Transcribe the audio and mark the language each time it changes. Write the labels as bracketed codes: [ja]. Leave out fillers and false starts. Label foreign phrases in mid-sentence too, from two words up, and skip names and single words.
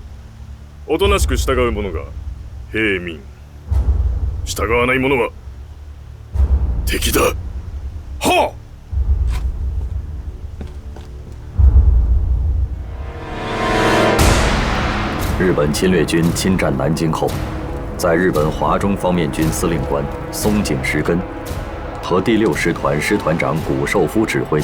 [ja] おとなしく従う者が平民、従わない者は敵だ。はっ。 [zh] 日本侵略军侵占南京后，在日本华中方面军司令官松井石根和第6师团师团长谷寿夫指挥